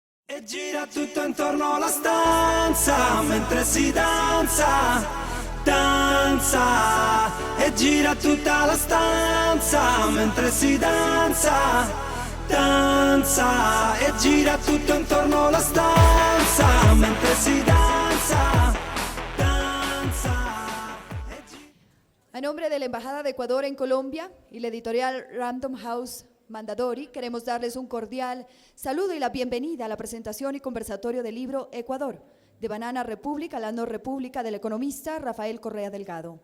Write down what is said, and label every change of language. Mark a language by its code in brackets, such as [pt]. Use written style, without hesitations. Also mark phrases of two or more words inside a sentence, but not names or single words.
[it] E gira tutto intorno alla stanza mentre si danza, danza. E gira tutta la stanza mentre si danza, danza. E gira tutto intorno alla stanza mentre si danza, danza. [es] A nombre de la Embajada de Ecuador en Colombia y la editorial Random House Mandadori, queremos darles un cordial saludo y la bienvenida a la presentación y conversatorio del libro Ecuador, de Banana República a la No República, del economista Rafael Correa Delgado.